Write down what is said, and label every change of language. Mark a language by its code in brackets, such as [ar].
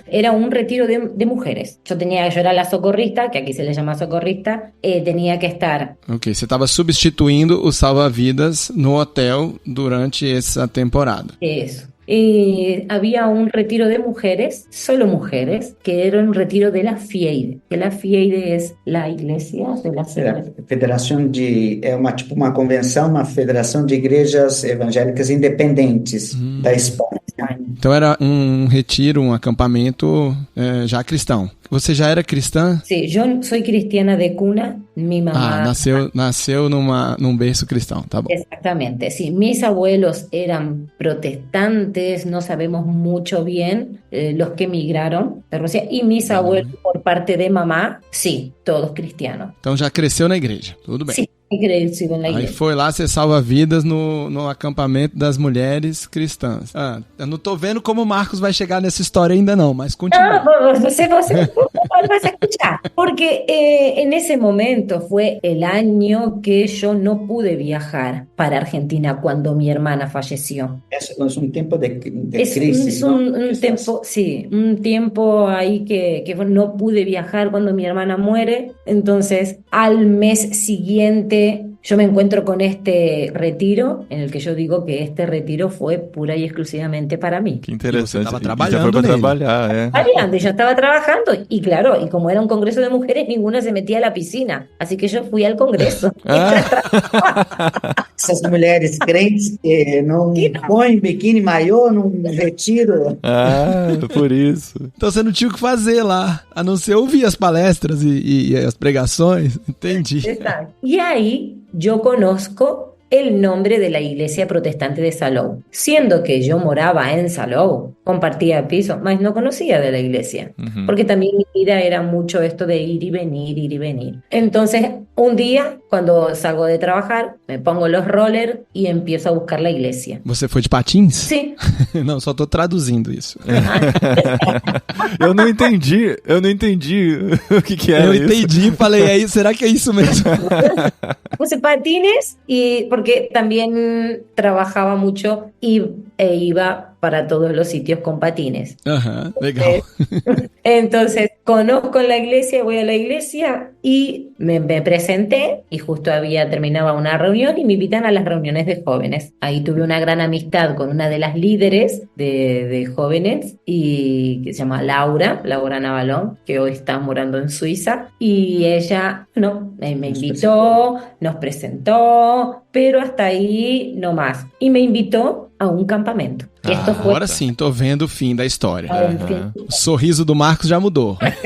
[es] Era un retiro de mujeres. Yo era la socorrista, que aquí se le llama socorrista, tenía que estar. [pt] Ok, você estava substituindo o salva-vidas no hotel durante essa temporada. [es] Eso. Había un retiro de mujeres, solo mujeres, que era un retiro de la FIEIDE, que la FIEIDE es la iglesia de la [pt] Federação de... É uma convenção, uma federação de igrejas evangélicas independentes da Espanha. Então era um retiro, um acampamento já cristão. Você já era cristã? [es] Sí, yo soy cristiana de cuna, mi mamá... [pt] nasceu num berço cristão, tá bom. [es] Exactamente, sí. Mis abuelos eran protestantes, no sabemos mucho bien los que emigraron de Rusia, y mis abuelos por parte de mamá, sí, todos cristianos. [pt] Então já cresceu na igreja, tudo bem. [es] Sí, crecido en la [pt] Aí [es] iglesia. [pt] foi lá ser salva-vidas no acampamento das mulheres cristãs. Ah, eu não tô vendo como o Marcos vai chegar nessa história ainda não, mas continua. [es] No, [pt] você [es] vas a escuchar, porque en ese momento fue el año que yo no pude viajar para Argentina cuando mi hermana falleció. Es un tiempo de Es crisis, un tiempo, sí, un tiempo ahí que no pude viajar cuando mi hermana muere. Entonces, al mes siguiente yo me encuentro con este retiro, en el que yo digo que este retiro fue pura y exclusivamente para mí. [pt] Que interessante. E você tava E já trabalhando foi pra nele. trabalhar, é. [es] Aliando, yo estaba trabajando y claro, y como era un congreso de mujeres, ninguna se metía a la piscina. Así que yo fui al congreso. [pt] Essas mulheres crentes que não põem biquíni maiô num retiro. Ah, por isso. Então você não tinha o que fazer lá, a não ser ouvir as palestras e as pregações, entendi. [es] Exacto. Y ahí yo conozco el nombre de la iglesia protestante de Salou. Siendo que yo moraba en Salou, compartía piso, mas no conocía de la iglesia, porque también mi vida era mucho esto de ir y venir, ir y venir. Entonces, un día, cuando salgo de trabajar, me pongo los rollers y empiezo a buscar la iglesia. [pt] Você foi de patins? [es] Sí. [pt] Não, só tô traduzindo isso. Eu não entendi o que era Eu isso. entendi, falei, aí, será que é isso mesmo? [es] Puse patines y porque también trabajaba mucho e iba para todos los sitios con patines. [pt] Aham, legal. [es] Entonces, conozco la iglesia, voy a la iglesia y me presenté y justo terminaba una reunión y me invitan a las reuniones de jóvenes. Ahí tuve una gran amistad con una de las líderes de jóvenes y que se llama Laura Navalón, que hoy está morando en Suiza, y ella, me invitó, nos presentó, pero hasta ahí no más. Y me invitó a un campamento. Que esto fue [pt] Agora sim, tô vendo o fim da história. [es] Fin. [pt] O sorriso do Marcos já mudou.